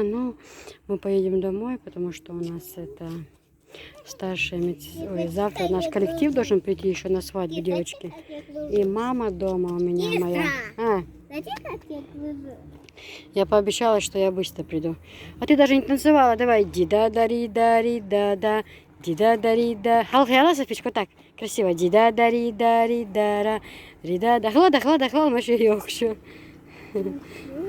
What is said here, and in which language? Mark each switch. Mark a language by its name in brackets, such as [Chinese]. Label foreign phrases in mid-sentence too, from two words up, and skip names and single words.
[Russian] Ну, мы поедем домой, потому что у нас это старшая медсестра. Завтра наш коллектив должен прийти еще на свадьбу, девочки. И мама дома у меня моя. Знаете, как я глазу? Я пообещала, что я быстро приду. А ты даже не танцевала. Давай. Ди-да-да-ри-да-ри-да-да. Ди-да-да-ри-да. Халхяла, Софичка, так. Красиво. Ди-да-да-ри-да-ри-да-ра. Ри-да-да. Хлада, хлада, хлада, маши йохшу.